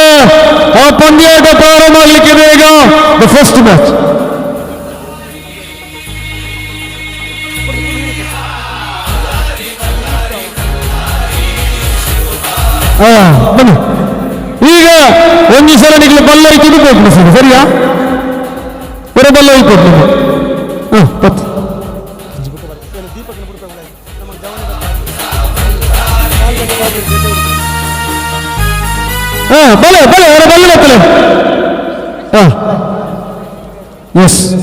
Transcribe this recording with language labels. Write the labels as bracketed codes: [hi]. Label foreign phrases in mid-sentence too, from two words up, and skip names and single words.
[kn] ಆ ಪಂದ್ಯಾಟ ಪ್ರಾರಂಭ ಆಗಲಿಕ್ಕಿದೆ ಈಗ. [en] the first match. [kn] ಬನ್ನಿ. ಈಗ ಒಂದು ಸಲ ನಿಮಗೆ ಬಲ್ಲ ಇಟ್ಟು ಬೇಕು ಸರ್. ಸರಿಯಾ? [tcy] ಬರ ಬಲ್ಲ ಇಟ್ಟು ಪತ್ತು ಬಲೆ ಬಲೆ ಅವರ ಬಲ್ಲ ಬರ್ತಲೆ. ಎಸ್